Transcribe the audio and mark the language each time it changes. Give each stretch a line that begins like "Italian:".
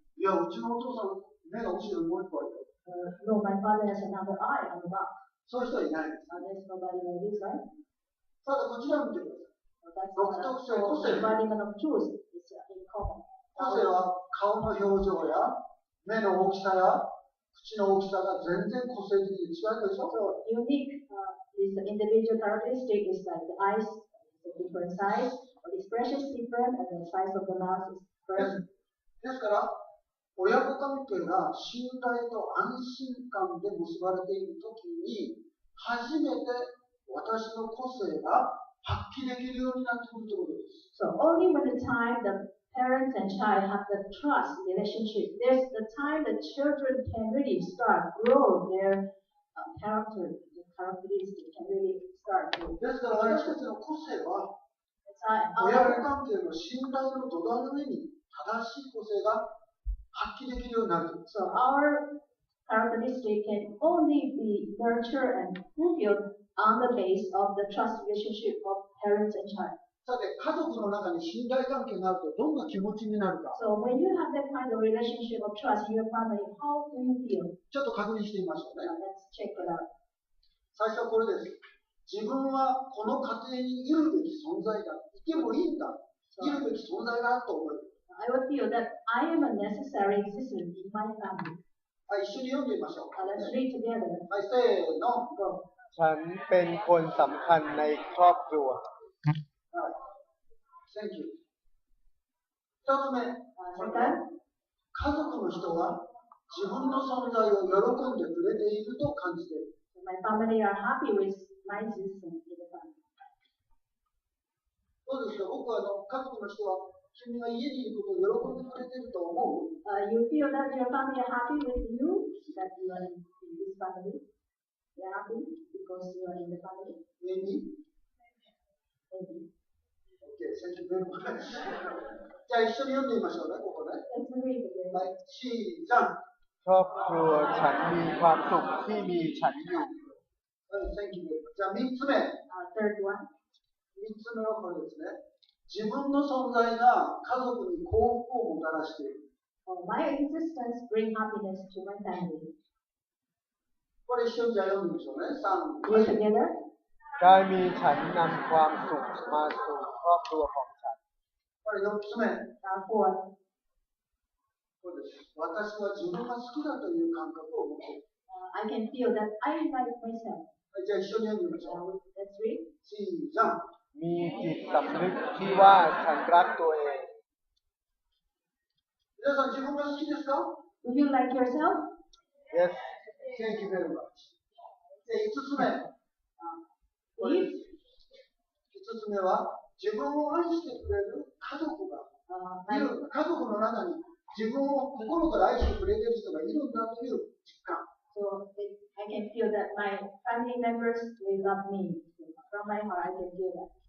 Japanese: いや、うちのお父さん、目が後ろにもう一個あるよ。
English: No, my father has another eye on the back.
Japanese: そういう人はいないです。
English: There's nobody like this, right?
Japanese: ただ、こちらを見てください。
English: That's
Japanese: 独特性、個性。
English: embodiment of truth is in common.
Japanese: 個性は顔の表情や目の大きさや口の大きさが全然個性的に違うでしょ。
English: So unique is the individual characteristic is like the eyes is a different size, or the expression is different, and the size of the mouth is
Japanese: です
English: different.
Japanese: ですから、親子関係が信頼と安心感で結ばれているときに、初めて私の個性が発揮できるようになってくるということです。
English: So only when the time the parents and child have the trust relationship, there's the time the children can really start grow their character, the characteristics can really start to.
Japanese: ですから私たちの個性は、
English: That's
Japanese: 親子
English: our,
Japanese: 関係の信頼の土台の上に正しい個性が発揮できるようになると。
English: so our characteristic can only be nurtured and fulfilled on the base of the trust relationship of parents and child.
Japanese: さて、家族の中に信頼関係があるとどんな気持ちになるか、
English: So when you have that kind of relationship of trust in your family, how do you feel?
Japanese: ちょっと確認してみましょうね。
English: Let's check it out.
Japanese: 最初はこれです。自分はこの家庭にいるべき存在だ。いてもいいんだ。いるべき存在だと思う。
English: I would feel that I am a necessary existence in my family.
Japanese: はい、一緒に読んでみましょう。
English: Let's read together.
Japanese: はい、せーの。
English: Go.
Thai: ฉันเป็นคนสำคัญในครอบครัว
Japanese: はい。
English: Thank you。
Japanese: 二つ目。
English: Second,
Japanese: 家族の人は自分の存在を喜んでくれていると感じている。
English: my family are happy with my existence in the family.
Japanese: どうですか、僕は家族の人は君が家にいることを喜んでくれていると思う。
English: You feel that your family are happy with you, that you are in this family? They are happy because you are in the family? Maybe? Maybe. Okay, thank you very much.
Japanese: じゃあ一緒に読んでみましょうね、ここね。
English: Let's read together.
Japanese: はい、シーザン。
Thai: ครอบครัวฉันมีความสุขที่มีฉันอยู่
English: はい、Thank you very much.
Japanese: じゃあ三つ目。
English: Third one.
Japanese: 三つ目はこれですね。自分の存在が家族に幸福をもたらしている。
English: My existence bring happiness to my family.
Japanese: これ一緒にじゃあ読んでみましょうね。 3、
English: Read together.
Thai: การมีฉันนำความสุขมาสู่ครอบครัวของฉัน
Japanese: これ4つ目。
English: Fourth.
Japanese: これです。私は自分が好きだという感覚を持っている。
English: I can feel that I like myself.
Japanese: はい、じゃあ一緒に読んでみましょう。
English: Let's read.
Japanese: シーザン。
Thai: มีจิตสำนึกที่ว่าฉันรักตัวเอง
Japanese: 皆さん自分が好きですか？
English: Do you like yourself? Yes Thank you very much.
Japanese: で、5つ目。
English: If
Japanese: 5つ目は、自分を愛してくれる家族がいる。家族の中に自分を心から愛してくれている人がいるんだという実感。
English: so I can feel that my family members will love me. From my heart, I can feel that.